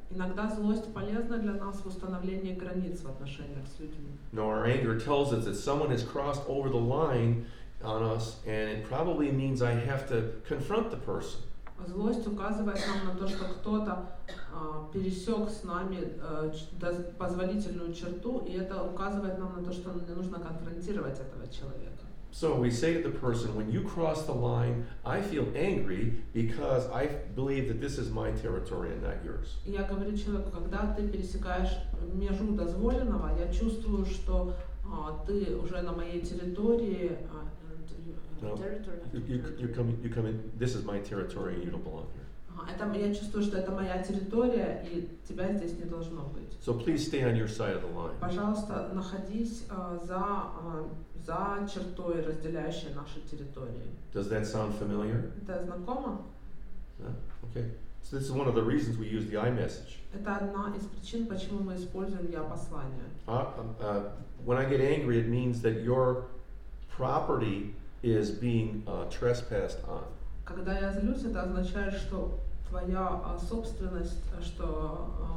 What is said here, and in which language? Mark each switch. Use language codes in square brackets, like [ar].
[ru] Иногда злость полезна для нас в установлении границ в отношениях с людьми. [en] No, our anger tells us that someone has crossed over the line on us, and it probably means I have to confront the person. [ru] Злость указывает нам на то, что кто-то пересек с нами позволительную черту, и это указывает нам на то, что мне нужно конфронтировать этого человека. [en] So we say to the person, when you cross the line, I feel angry because I believe that this is my territory and not yours. [ru] И я говорю человеку, когда ты пересекаешь межу дозволенного, я чувствую, что ты уже на моей территории. [en] No, you come in, this is my territory and you don't belong here. [ru] Я чувствую, что это моя территория, и тебя здесь не должно быть. [en] So please stay on your side of the line. [ru] Пожалуйста, находись за чертой, разделяющей наши территории. [en] Does that sound familiar? [ru] Это знакомо? [en] No? Okay. So this is one of the reasons we use the I message. [ru] Это одна из причин, почему мы используем я-послание. [en] When I get angry, it means that your property is being trespassed on. [ru] Когда я злюсь, это означает, что твоя собственность, что